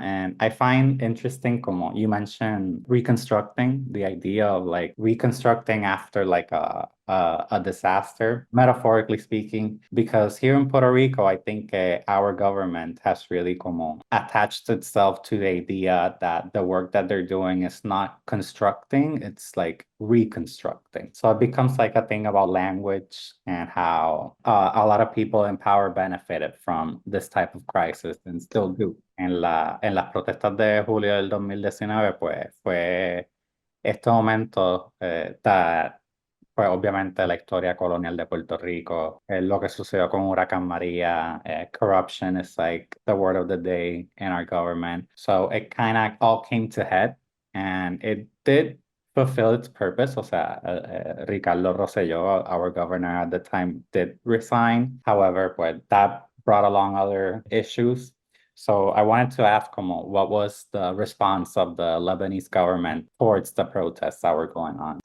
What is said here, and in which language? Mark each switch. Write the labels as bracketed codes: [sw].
[en] And I find interesting, como you mentioned, reconstructing, the idea of like reconstructing after like a disaster, metaphorically speaking, because here in Puerto Rico, I think our government has really como attached itself to the idea that the work that they're doing is not constructing, it's like reconstructing. So it becomes like a thing about language and how a lot of people in power benefited from this type of crisis and still do. [es] En las protestas de julio del 2019, pues fue este momento that pues obviamente la historia colonial de Puerto Rico, lo que sucedió con Huracán María, [en] corruption is like the word of the day in our government. So it kind of all came to head, and it did fulfill its purpose. [es] O sea, [en] Ricardo Rosselló, our governor at the time, did resign. However, pues that brought along other issues. So I wanted to ask, como, what was the response of the Lebanese government towards the protests that were going on?